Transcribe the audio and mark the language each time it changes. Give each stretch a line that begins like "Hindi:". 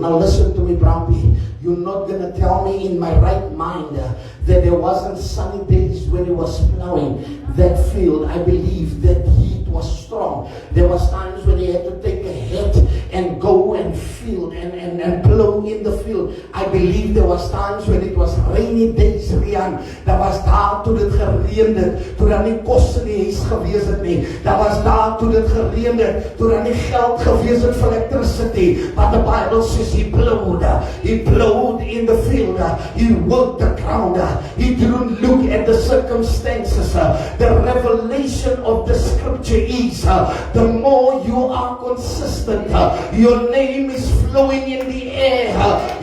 English: Now listen to me, Brampy. You're not going to tell me in my right mind that there wasn't sunny days when he was plowing that field. I believe that heat was strong. There was times when he had to take a hat and go and field and plow in the field. I believe there was times when it was rainy days, Rian.
Afrikaans: Daar was daar toe dit gereend het, toe daar nie kos in die huis gewees het nie. Daar was daar toe dit gereend het, toe daar nie geld gewees het vir electricity.
English: But the Bible says he plowed in the field. He worked the ground. He didn't look at the circumstances. The revelation of the scripture is the more you are consistent, your name is flowing in the air.